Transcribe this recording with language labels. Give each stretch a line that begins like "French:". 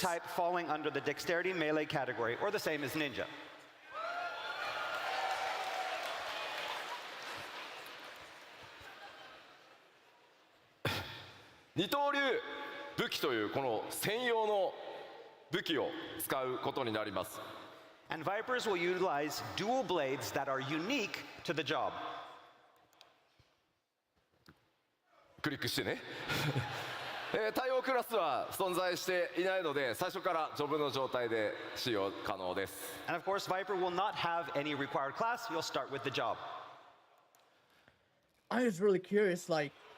English: type falling under the dexterity melee category, or the same as Ninja.
Japanese: 二刀流武器というこの専用の武器を使うことになります。
English: And Vipers will utilize dual blades that are unique to the job.
Japanese: クリックしてね。対応クラスは存在していないので最初からジョブの状態で使用可能です。
English: And of course, Viper will not have any required class. You'll start with the job. I was really curious, like,